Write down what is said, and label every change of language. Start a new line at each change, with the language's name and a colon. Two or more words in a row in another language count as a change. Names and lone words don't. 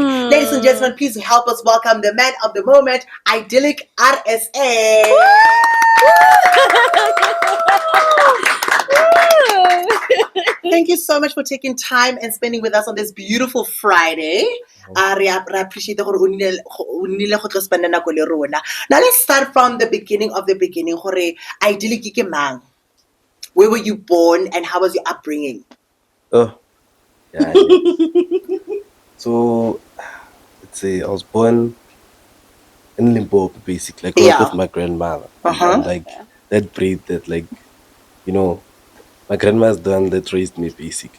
English: Ladies and gentlemen, please help us welcome the man of the moment, Idyllic RSA. Thank you so much for taking time and spending with us on this beautiful Friday.
Tswana: Re appreciate gore o nnile go tlo spend nako le rona.
English: Now let's start from the beginning of the beginning.
Tswana: Gore Idyllic ke mang?
English: Where were you born and how was your upbringing? Oh, yeah. So, let's say I was born in Limpopo, basically. I grew up with my grandmother. And, like, that breed that, like, you know, my grandma's the one that raised me, basically.